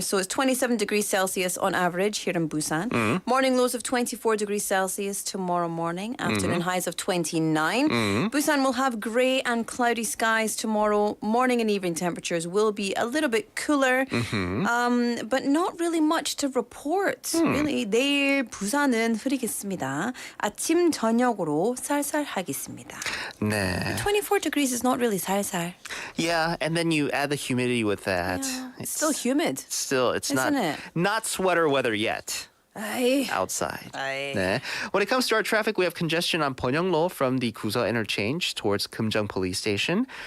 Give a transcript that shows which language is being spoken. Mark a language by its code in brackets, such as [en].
[en] So it's 27 degrees Celsius on average here in Busan. Morning lows of 24 degrees Celsius tomorrow morning. Afternoon highs of 29. Busan will have grey and cloudy skies tomorrow. Morning and evening temperatures will be a little bit cooler, but not really much to report. [ko] Really, 내일 부산은 흐리겠습니다. 아침 저녁으로 쌀쌀하겠습니다. 네. [en] 24 degrees is not really 살살. Yeah, and then you add the humidity with that. Yeah, it's still humid. It's Isn't not it? not sweater weather yet. Aye. Outside. Aye. [ko] 네. [en] When it comes to our traffic, we have congestion on 번영로 from the 구서 interchange towards 금정 police station.